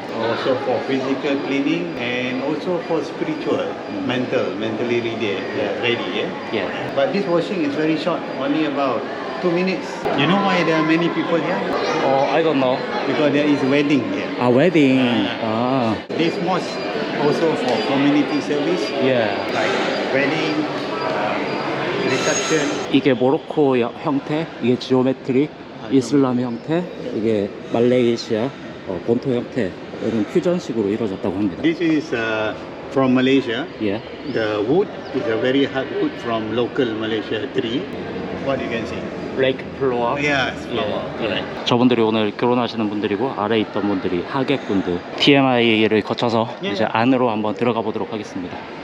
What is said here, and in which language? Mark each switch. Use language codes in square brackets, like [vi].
[en] Also for physical cleaning and also for spiritual, mentally ready, yeah? Yeah. But this washing is very short, only about 2 minutes. You know why there are many people here? I don't know. Because there is wedding here. [ko] 아, 웨딩. 아, [en] This mosque also for community service, [ko] 예. [en] like wedding, reception. [ko] 이게 모로코 형태, 이게 지오메트릭, 이슬람 형태, 이게 말레이시아 본토 형태, 이런 퓨전식으로 이루어졌다고 합니다. [en] This is from Malaysia. [ko] 예. [en] The wood is a very hard wood from local Malaysia tree. What you can see? [ko] 레이크 플로어. [en] Yes, flower. [ko] 예. 저분들이 오늘 결혼하시는 분들이고 아래에 있던 분들이 하객분들. TMI를 거쳐서 예. 이제 안으로 한번 들어가 보도록 하겠습니다.